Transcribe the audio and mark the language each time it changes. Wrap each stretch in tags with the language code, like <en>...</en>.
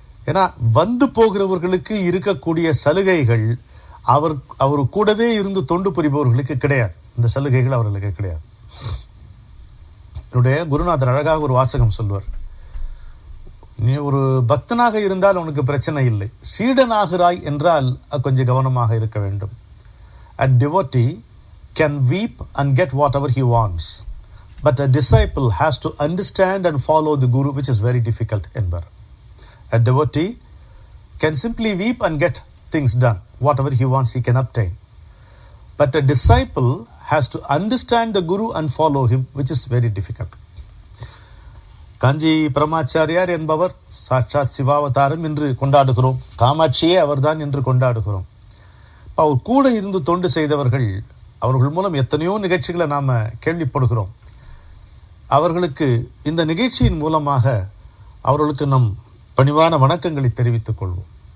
<ta>ஏன்னா வந்து போகிறவர்களுக்கு இருக்கக்கூடிய சலுகைகள் அவர் கூடவே இருந்து தொண்டு புரிபவர்களுக்கு கிடையாது. இந்த சலுகைகள் அவர்களுக்கு கிடையாது. என்னுடைய குருநாதர் அழகாக ஒரு வாசகம் சொல்வார், நீ ஒரு பக்தனாக இருந்தால் உனக்கு பிரச்சனை இல்லை, சீடனாகிறாய் என்றால் கொஞ்சம் கவனமாக இருக்க வேண்டும்.</ta> <en>A devotee can weep and get whatever he wants, but a disciple has to understand and follow the guru, which is very difficult</en> <ta>என்பார்.</ta> <en>A devotee can simply weep and get things done, whatever he wants he can obtain, but a disciple has to understand the guru and follow him, which is very difficult.</en> <ta>காஞ்சி பரமாச்சாரியார் என்பவர் சாட்சாத் சிவாவதாரம் என்று கொண்டாடுகிறோம், காமாட்சியே அவர்தான் என்று கொண்டாடுகிறோம். அவர் கூட இருந்து தொண்டு செய்தவர்கள், அவர்கள் மூலம் எத்தனையோ நிகழ்ச்சிகளை நாம் கேள்விப்படுகிறோம். அவர்களுக்கு இந்த நிகழ்ச்சியின் மூலமாக அவர்களுக்கு நம் பணிவான வணக்கங்களை தெரிவித்துக் கொள்வோம்.</ta>